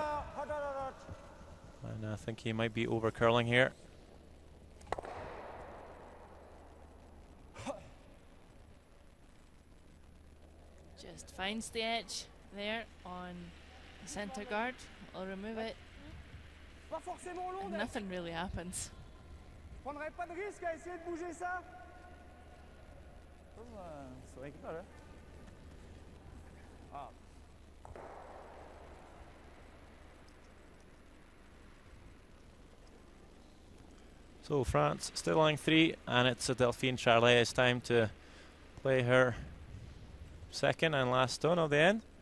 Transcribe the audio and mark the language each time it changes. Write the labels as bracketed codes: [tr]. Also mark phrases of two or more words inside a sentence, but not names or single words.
[en] And I think he might be over curling here. Just finds the edge there on the centre guard. I'll remove it. And nothing really happens. [fr] Prendrais pas de risque à essayer de bouger ça? [no] Så enkelt er det. Ah. [en] So France still on 3, and it's Delphine Charlet's time to play her second and last stone of the end.